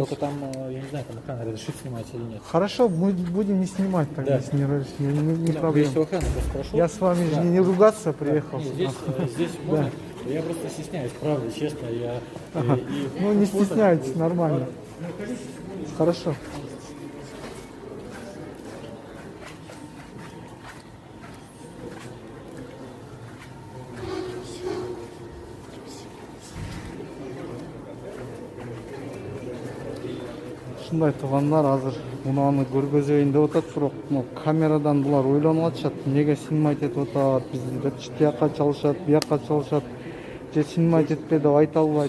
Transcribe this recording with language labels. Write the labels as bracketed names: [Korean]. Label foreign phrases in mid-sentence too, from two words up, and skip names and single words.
[Russian] Только там, я не знаю, там охрана разрешит снимать или нет. Хорошо, мы будем не снимать тогда, Да. если не Да, проблема. если охрана, просто прошу. Я с вами же не ругаться приехал. Не, здесь можно. Я просто стесняюсь, правда, честно. Ну, не стесняйтесь, нормально. Хорошо. [Kyrgyz] Ушундай туугандар азыр унааны көргөзөйүн деп атат, бирок камерадан булар ойлонуп атышат, эмнеге снимать этип атат, бизди деп тияка чалышат, бияка чалышат, же снимать этпе деп айта албайт.